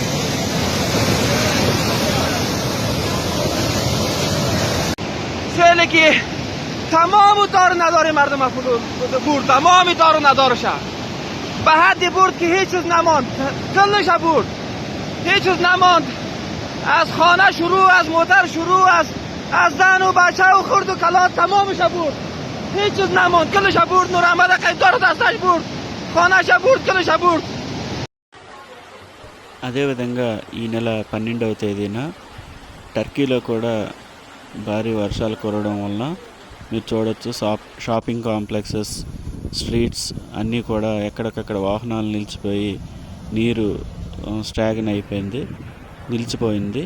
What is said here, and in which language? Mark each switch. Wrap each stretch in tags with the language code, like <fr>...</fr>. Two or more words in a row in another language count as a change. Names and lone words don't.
<fa>سیلی که تمام دار نداره مردم برد، تمام دار ندارش به حدی برد که هیچ چیز نماند، کلش برد، هیچ چیز نماند. از خانه شروع، از موتر شروع، از زن و بچه و خرد و کلات تمامش برد، هیچ چیز نماند، کلش برد. نور احمد قیدار دستش برد، خانهش برد، کلش برد.</fa> <te>అదేవిధంగా ఈ నెల 12వ తేదీన టర్కీలో కూడా భారీ వర్షాలు కురవడం వలన మీరు చూడొచ్చు</te> <en>shopping complexes, streets</en> <te>అన్నీ కూడా ఎక్కడికక్కడ వాహనాలు నిలిచిపోయి నీరు స్టాగ్న్ అయిపోయింది, నిలిచిపోయింది.</te>